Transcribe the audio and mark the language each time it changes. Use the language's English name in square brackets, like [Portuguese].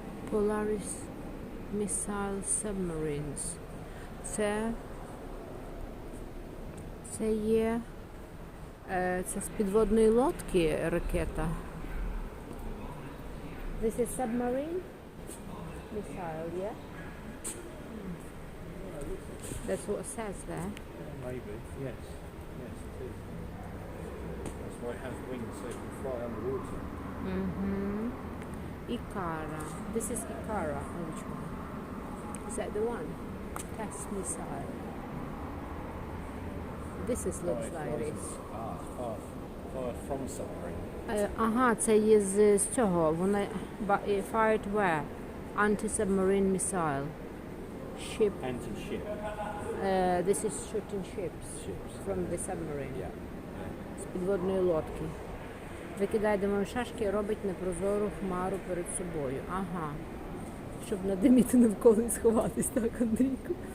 [English] Polaris Missile Submarines. [Ukrainian] Це є це з підводної лодки ракета. [English] This is submarine missile, yeah? That's what it says there. Maybe, yes. Yes, it is. That's why it has wings so it can fly underwater. Mm-hmm. Ikara. This is Ikara. Which one? Is that the one? Test missile. This is looks like this. Fire from submarine. [Ukrainian] Ага, це є з цього. Вона [English] fired where? Anti-submarine missile. Ship. Anti-ship. This is shooting ships from the submarine. Yeah. [Ukrainian] З підводної лодки. Викидає димові шашки і робить непрозору хмару перед собою. Ага. Щоб надиміти навколо і сховатись, так, Андрійку?